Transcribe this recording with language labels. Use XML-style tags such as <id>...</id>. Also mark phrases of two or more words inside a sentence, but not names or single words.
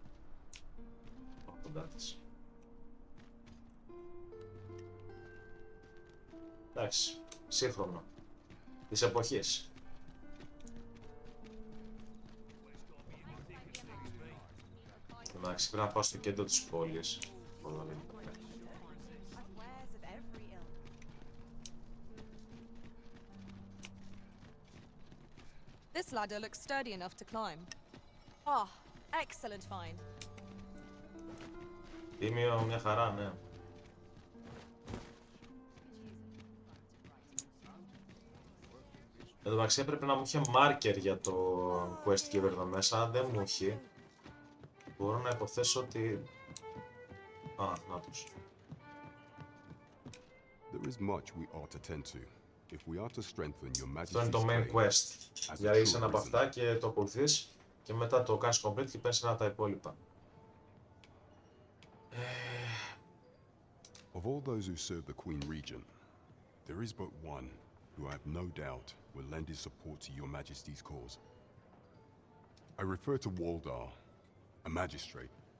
<el>Κοντά της. Εντάξει, σύγχρονο. Της εποχής. Εντάξει, πρέπει να πάω στο κέντρο της πόλης.</el> <en>This ladder looks sturdy enough to climb. Ah, excellent find.</en> <el>Τίμιο, μια χαρά, ναι. Εν τω μεταξύ έπρεπε να μου είχε marker για το</el> <en>quest giver</en> <el>εδώ μέσα, δεν μου έχει. Μπορώ να υποθέσω ότι... Α, να τους.</el> <en>There is much we ought to tend to if we are to strengthen your</en> <el>Αυτό είναι</el> <en>majesty's</en> <el>το main</el> <en>claim</en> <el>quest.</el> <en>as a</en> <el>Δηλαδή είσαι</el> <en>true</en> <el>ένα από</el> <en>arisen.</en> <el>αυτά και το ακολουθείς και μετά το κάνεις complete και παίρνεις ένα από τα υπόλοιπα.</el> <en>Of all those who serve the Queen Regent, there is but one who I have no doubt will lend his support to your majesty's cause. I refer to Waldar, a magistrate.</en>